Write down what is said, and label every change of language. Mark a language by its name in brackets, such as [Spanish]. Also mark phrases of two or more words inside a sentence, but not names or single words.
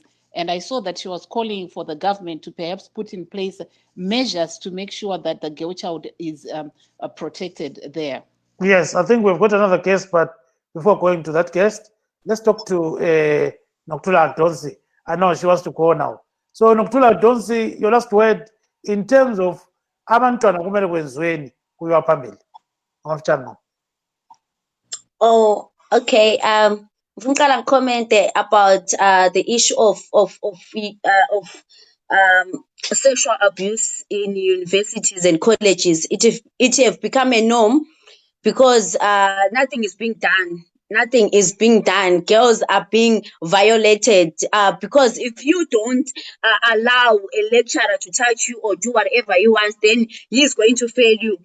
[English] And I saw that she was calling for the government to perhaps put in place measures to make sure that the girl child is protected there. Yes, I think we've got another case, but before going to that case, let's talk to Noktula Adonsi. I know she wants to go now. So Noktula Adonsi, your last word in terms of [North Ndebele] abantwana kumele kwenziweni kuyiwa phambili. Ngomfutshane. [English] Oh, okay. Ngicela comment about the issue of sexual abuse in universities and colleges. It have become a norm because nothing is being done. Nothing is being done. Girls are being violated because if you don't allow a lecturer to touch you or do whatever he wants, then he is going to fail you.